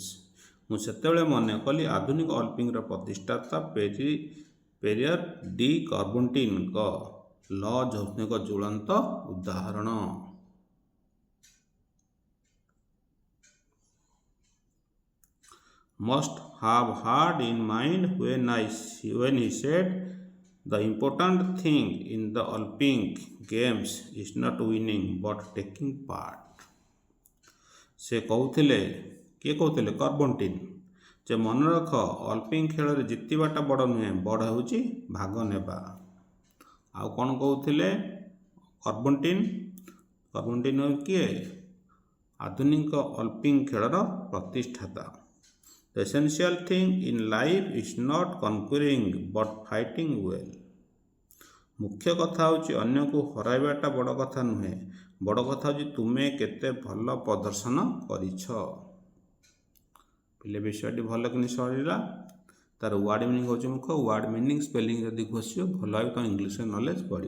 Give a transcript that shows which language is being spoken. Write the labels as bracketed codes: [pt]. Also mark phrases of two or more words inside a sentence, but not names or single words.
[or] ମୁଁ ସେତେବେଳେ ମନେ କଲି ଆଧୁନିକ ଅଲିମ୍ପିକର ପ୍ରତିଷ୍ଠାତା ପେରିୟର ଡି କର୍ବଣ୍ଟିନଙ୍କ ଲଜ୍ ହେଉଛି ଏକ ଜ୍ୱଳନ୍ତ ଉଦାହରଣ। [en] Must have had in mind when he said the important thing in the Olympic Games is not winning but taking part. [or] ସେ କହୁଥିଲେ, କିଏ କହୁଥିଲେ? କର୍ବଣ୍ଟିନ୍। ଯେ ମନେ ରଖ, ଅଲିମ୍ପିକ ଖେଳରେ ଜିତିବାଟା ବଡ଼ ନୁହେଁ, ବଡ଼ ହେଉଛି ଭାଗ ନେବା। ଆଉ କ'ଣ କହୁଥିଲେ କର୍ବଣ୍ଟିନ୍? କର୍ବଣ୍ଟିନ୍ କିଏ? ଆଧୁନିକ ଅଲିମ୍ପିକ ଖେଳର ପ୍ରତିଷ୍ଠାତା। [en] The essential thing in life is not conquering but fighting well. [or] ମୁଖ୍ୟ କଥା ହେଉଛି ଅନ୍ୟକୁ ହରାଇବାଟା ବଡ଼ କଥା ନୁହେଁ, ବଡ଼ କଥା ହେଉଛି ତୁମେ କେତେ ଭଲ ପ୍ରଦର୍ଶନ କରିଛ। ପିଲେ ବିଷୟଟି ଭଲ କିନି ସରିଲା। ତାର [en] word meaning [or] ହେଉଛି ମୁଖ୍ୟ। [en] word meaning spelling [or] ଯଦି ଘୋଷିବ ଭଲ ଭାବେ ତୁମ ଇଂଲିଶରେ ନଲେଜ ବଢ଼ିବ।